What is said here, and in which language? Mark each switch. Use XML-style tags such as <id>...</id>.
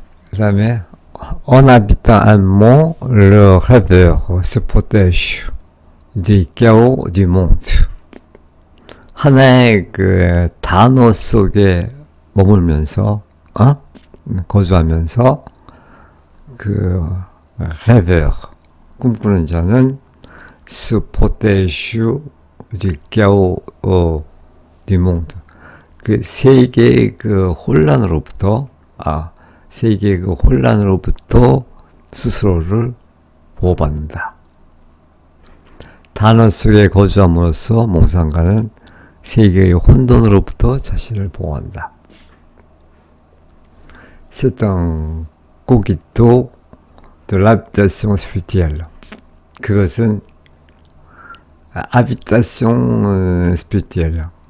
<ko>그 다음에</ko> <fr>en habitant un mot, le rêveur se protège du chaos du monde.</fr> <ko>하나의 그 단어 속에 머물면서, 거주하면서, 그 rêveur, 꿈꾸는 자는</ko> <fr>se protège du chaos du monde.</fr> <ko>그 세계의 그 혼란으로부터, 세계의 그 혼란으로부터 스스로를 보호받는다. 단어 속에 거주함으로써 몽상가는 세계의 혼돈으로부터 자신을 보호한다.</ko> <fr>c'est un cogito de l'habitation spirituelle.</fr> <ko>그것은</ko> <fr>habitation spirituelle.</fr>